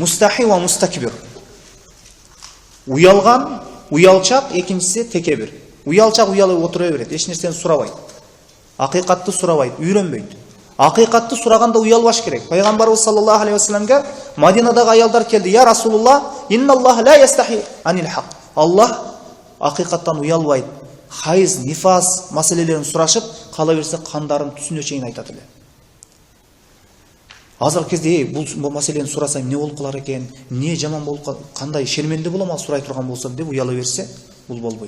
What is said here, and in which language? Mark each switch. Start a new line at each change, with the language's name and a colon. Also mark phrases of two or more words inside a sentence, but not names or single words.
Arabic: مستحي ومستكبر.
Kyrgyz: Уялган, уялчак, экинчиси текебир. Уялчак уялып отура берет, эч нерсени сурабайт. Акыйкатты сурабайт, үйрөнбөйт. Акыйкатты сураганда уялбаш керек. Пайгамбарыбыз
Arabic: صلى الله عليه وسلم
Kyrgyz: Мадинадагы аялдар келди.
Arabic: يا رسول الله، إن الله لا يستحيي عن الحق.
Kyrgyz: Аллах акыйкаттан уялбайт. Хайыз, нифас маселелерин сурашып, кала берсе кандарын түсүнө чейин айтат эле. Азыркы кезде бул маселени сурасам эмне болуп калар экен, эмне жаман болуп кандай шерменде болом ал сурай турган болсом деп уяла берсе, бул болбойт.